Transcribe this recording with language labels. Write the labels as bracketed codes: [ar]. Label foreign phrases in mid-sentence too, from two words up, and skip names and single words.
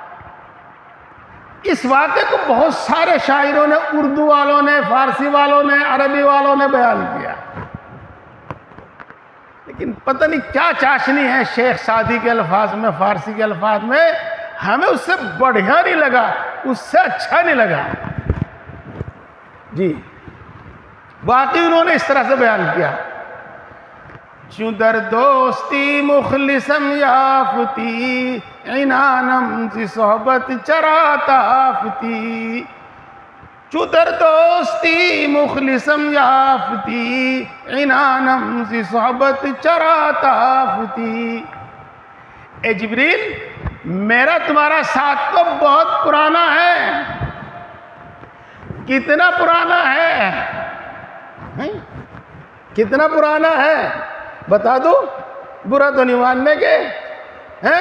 [ur] اس واقعے کو بہت سارے شاعروں نے، اردو والوں نے، فارسی والوں نے، عربی والوں نے بیان کیا، لیکن پتہ نہیں کیا چاشنی ہے شیخ سعدی کے الفاظ میں، فارسی کے الفاظ میں. ہمیں اس سے بڑھیا نہیں لگا، اس سے اچھا نہیں لگا. جی باقی انہوں نے اس طرح سے بیان کیا. [fa] چوں در دوستی مخلصم یافتی، عنانم ز صحبت چراتا آفتی. چوں در دوستی مخلصم یافتی، عنانم ز صحبت چراتا آفتی. [ur] اے جبریل، میرا تمہارا ساتھ تو بہت پرانا ہے. کتنا پرانا ہے؟ کتنا پرانا ہے بتا دو؟ برا تو نہیں ماننے کے ہیں؟